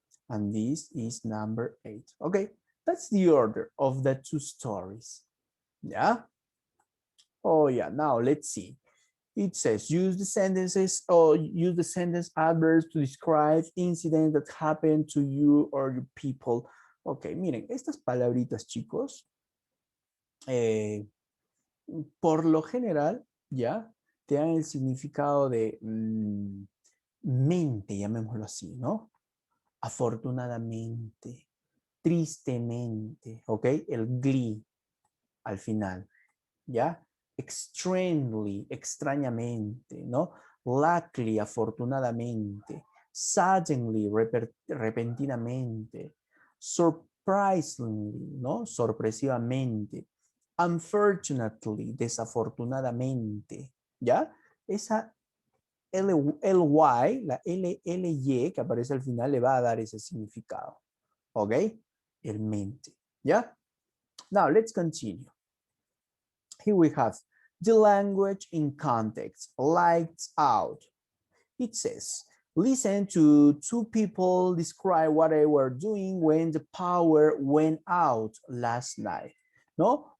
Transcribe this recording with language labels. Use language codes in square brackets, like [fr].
[en] And this is number 8. Okay, that's the order of the 2 stories. Yeah. Oh yeah, now let's see. It says use the sentences or use the sentence adverbs to describe incidents that happen to you or your people. [es] Ok, miren, estas palabritas, chicos, por lo general, ya, te dan el significado de mente, llamémoslo así, ¿no? Afortunadamente, tristemente, ¿ok? El glee al final, ¿ya? Extremely, extrañamente, ¿no? [en] Luckily, afortunadamente. Suddenly, repentinamente. [es] Surprisingly, ¿no? Sorpresivamente. Unfortunately, desafortunadamente, ¿ya? Esa LY, la LY que aparece al final le va a dar ese significado, ¿ok? El mente, ¿ya? [en] Now, let's continue. Here we have the language in context, lights out. It says, listen to 2 people describe what they were doing when the power went out last night. No?